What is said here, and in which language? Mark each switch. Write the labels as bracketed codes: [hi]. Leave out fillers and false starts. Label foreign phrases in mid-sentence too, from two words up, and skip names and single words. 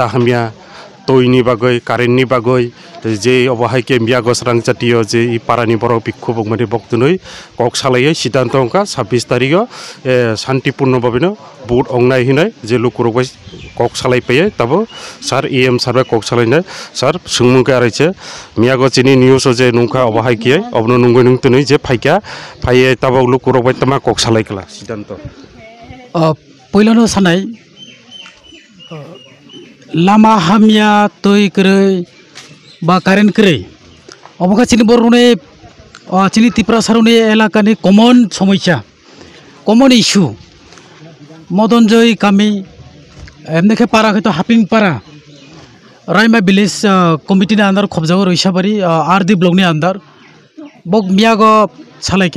[trp] हामिया तयनि बागै कारेन्टनि बागै जे अबहायके मियागो स्रांचातियो जे इ पारानि बरक बिक्षोभ माने बक्तुनुई कक सालायै सिद्धांत अंका 26 तारिखो शांतिपूर्ण भाबेनो बुट अंनाय हिनाय जे लुकुरबाय कक सालाय फैयो तबो सार EM सार कक सालायनाय सार सोंमुंखा आरैसे मियागो चिनि न्यूज जे नुंखा अबहायके अबनो नुंगै नुंतुनुई जे फायका फाये तबो लुकुरबाय तमा कक सालायकला सिद्धांत पहिलानो सानाय लामा हामिया तय करे बा कारेन्ट करे अबका चिनि बरने चिनि त्रिपुरा सारनि एलाकानि कमन समस्या कमन इश्यू मदनजय गामि एमनेखे पारा खैतो हापिं पारा रायमा विलेज कमिटिनि आन्दार खबजाव रैसाबारि RD ब्लकनि आन्दार बक मियागो सालायका